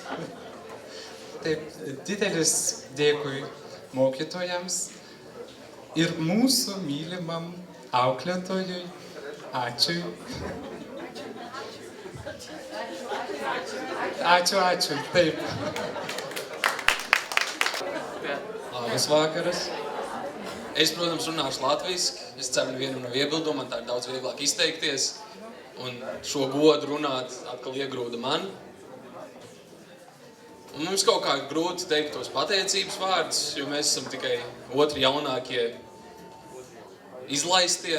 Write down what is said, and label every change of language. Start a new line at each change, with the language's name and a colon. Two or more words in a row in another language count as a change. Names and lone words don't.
Lithuanian: Taip, didelis dėkui mokytojams ir mūsų mylimam auklėtojui. Ačiū. Ačiū, taip. Labas vakaras.
Latvian: Es, protams, runāšu latviski. Es ceru, nevienam nav iebildumu, man tā ir daudz vieglāk izteikties. Un šo godu runāt atkal iegrūda man. Un mums kaut kā grūti teikt tos pateicības vārdus, jo mēs esam tikai otri jaunākie izlaistie.